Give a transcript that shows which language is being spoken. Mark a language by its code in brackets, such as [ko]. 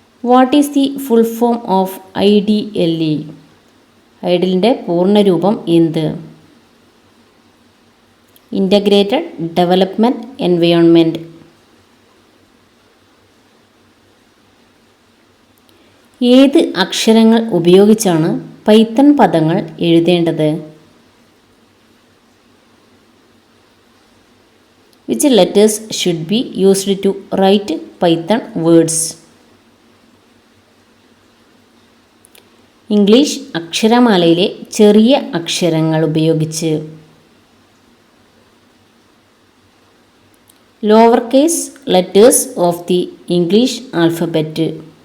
[en] What is the full form of IDLE? [ml] ഐഡിലിൻ്റെ പൂർണ്ണരൂപം എന്ത്? [en] Integrated development environment. [ml] ഏത് അക്ഷരങ്ങൾ ഉപയോഗിച്ചാണ് പൈത്തൺ പദങ്ങൾ എഴുതേണ്ടത്? [en] Which letters should be used to write Python words? [ml] English അക്ഷരമാലയിലെ ചെറിയ അക്ഷരങ്ങൾ ഉപയോഗിച്ച്. [en] Lower case letters of the English alphabet.